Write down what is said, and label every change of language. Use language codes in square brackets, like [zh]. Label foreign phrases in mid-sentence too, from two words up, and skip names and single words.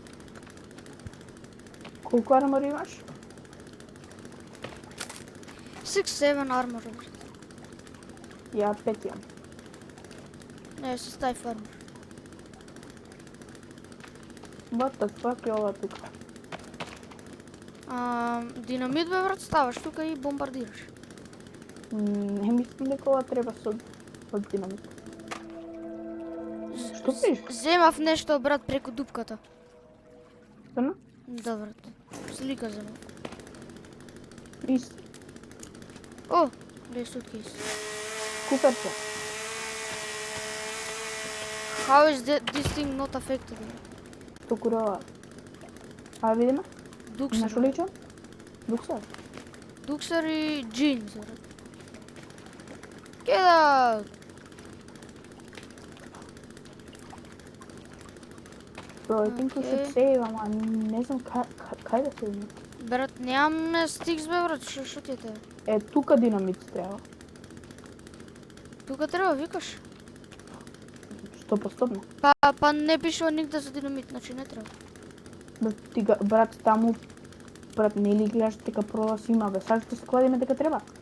[mk] Колку армор имаш? 6-7 армор. Ја 5 имам. Не, се стај армор. [en] What the fuck [mk] е ова тука? Динамит бе, брат, ставаш тука и бомбардираш. Не мислам дека ова треба со динамит. Што пиш? Земав нешто, брат, преку дупката. Стварно? Да, брат. Слика земав. Исти. О, гледај суткейс. Куперче. [en] How is this thing not affected? [mk] Токурова. А видиме? Дуксер. На што личам? Дуксер. Дуксер и джинс, брат. [en] Get out! Bro, I think we should save, [mk] ама не знам кај да се име. Брат, немаме стикс, бе, брат, што ти е тебе? Е, тука динамит треба. Тука треба, викаш? 100%. Па не пишува нигде за динамит, значи не треба. Брат, таму, брат, нели гледаш дека пролаз има, бе, саш ќе се кладиме дека треба.